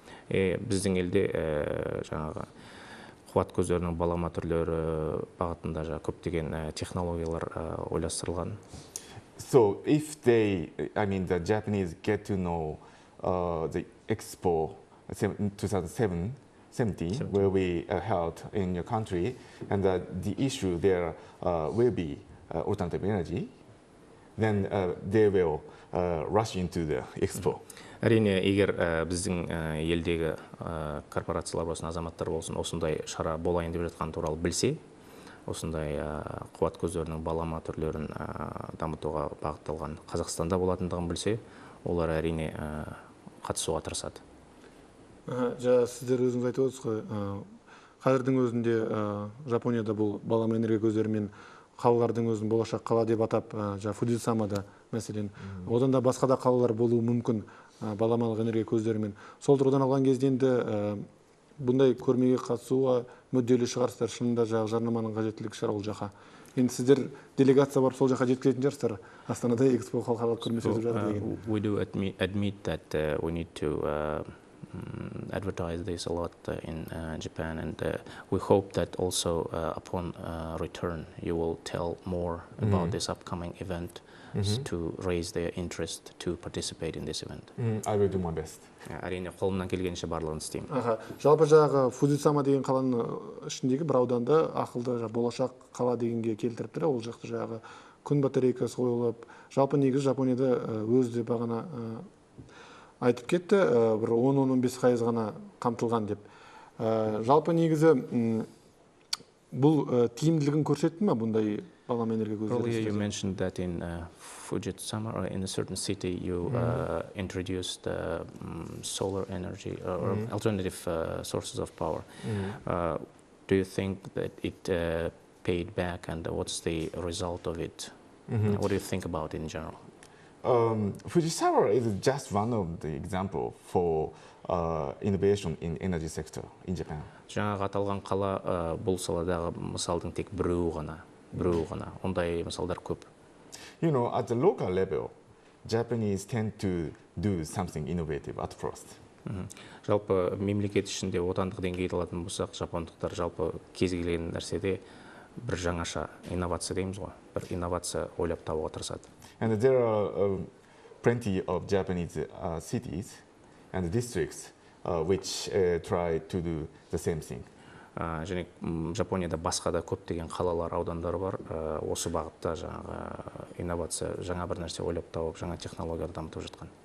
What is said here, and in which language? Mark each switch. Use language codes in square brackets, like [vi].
[kk] Біздің елде жаңағы қуат көздерінің балама түрлері бағытында көптеген технологиялар ойластырылған. [en] So if the Japanese get to know the Expo 2017 where we held in your country, and the issue there will be alternative energy, then they will rush into the Expo. [kk] Әрине, егер біздің елдегі корпорациялар болсын, азаматтар болсын, осындай шара болайын деп жатқан туралы білсе, осындай қуат көздерінің балама түрлерін дамытуға бағытталған Қазақстанда болатындығын білсе, олар әрине қатысуға тырысады. Сіздер өзіңіз айтып отырсыз ғой, қазірдің өзінде Жапонияда бұл балама энергия көздерімен қалалардың өзін болашақ қала деп атап, Фудзисамада мәселен, одан да басқа да қалалар болуы мүмкін баламалық энергия көздерімен. Сол тұрғыдан алған кезде енді бұндай көрмеге қатысуға мүдделі шығарсыздар, шынында жарнаманың қажеттілігі шығар ол жаққа. Енді сіздер делегация барып сол жаққа жеткізетін шығарсыздар. Астанада Экспо халықаралық көрмесі өтіп жатыр деген. [en] We do admit that we need to advertise this a lot in Japan, and we hope that also upon return you will tell more about this upcoming event to raise their interest to participate in this event. I will do my best. [kk] Әрине, қолымнан келгенше барлығын істеймін. Жалпы жағы Фудзисама деген қаланың ішіндегі бір ауданды ақылды болашақ қала дегенге келтіріпті. Ол жақты жағы күн батарейкасы қойылып, жалпы негізі Жапонияда өзі бағана айтып кетті, бір 10-15% ғана қамтылған деп. Жалпы негізі бұл тиімділігін көрсетті ме бұндай балама энергия көздері? [en] Earlier you mentioned that in Fujitsama or in a certain city you introduced solar energy or alternative sources of power. Do you think that it paid back, and what's the result of it? What do you think about it in general? Fujisawa is just one of the example for innovation in energy sector in Japan. [kk] Жаңағы аталған қала бұл саладағы мысалдың тек біреуі ғана. Ондай мысалдар көп. [en] You know, at the local level, Japanese tend to do something innovative at first. [kk] Жалпы мемлекет ішінде отандық деңгейді алатын болсақ, жапондықтар жалпы кез келген нәрседе бір жаңаша инновация дейміз ғой, бір инновация ойлап табуға тырысады. [en] And there are plenty of Japanese cities and districts which try to do the same thing. [kk] Және Жапонияда басқа да көптеген қалалар, аудандар бар, осы бағытта инновация, жаңа бір нәрсе ойлап тауып, жаңа технологиялар дамытып жатқан.